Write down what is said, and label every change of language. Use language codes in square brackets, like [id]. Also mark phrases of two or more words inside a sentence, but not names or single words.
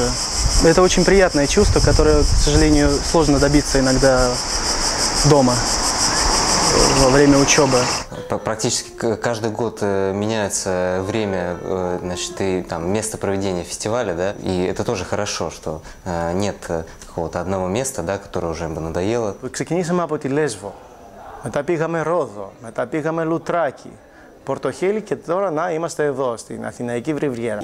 [ru] Это очень приятное чувство, которое, к сожалению, сложно добиться иногда дома во время учебы. Практически каждый год меняется время, значит, и там место проведения фестиваля, да, и это тоже хорошо, что нет какого-то одного места, да, которое уже бы надоело. [el] Ξεκινήσαμε από τη Λέσβο, μετά πήγαμε Ρόδο, μετά πήγαμε Λουτράκι, Πορτοχέλη και τώρα να είμαστε εδώ, στην Αθηναϊκή Ривьера.